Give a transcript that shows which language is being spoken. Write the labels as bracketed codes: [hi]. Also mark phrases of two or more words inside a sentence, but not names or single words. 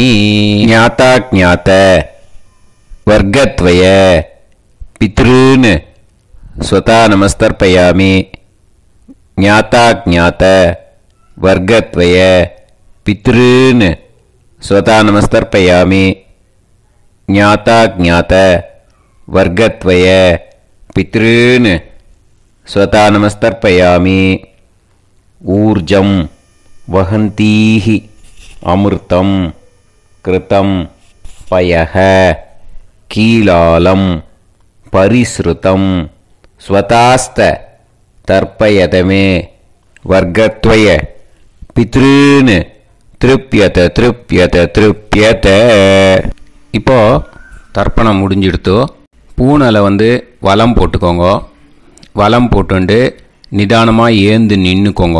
[sa] ज्ञाता ज्ञात वर्गद्वय पितॄन् स्वधा नमस्तर्पयामि. ज्ञाता ज्ञात वर्गद्वय पितॄन् स्वधा नमस्तर्पयामि. ज्ञाता ज्ञात वर्गद्वय पितॄन् स्वधा नमस्तर्पयामि. ऊर्जं वहन्तीः अमृतं घृतं पयः कीलालं परिस्रुतम् स्वधास्थ तर्पयतमे वर्गद्वय पितॄन् तृप्यत तृप्यत तृप्यत. [ta] இப்போது தர்ப்பணம் முடிஞ்சிடுத்து. பூனலை வலம் போட்டுக்கோங்க. வலம் போட்டுண்டு நிதானமாக ஏந்து நின்றுக்கோங்க.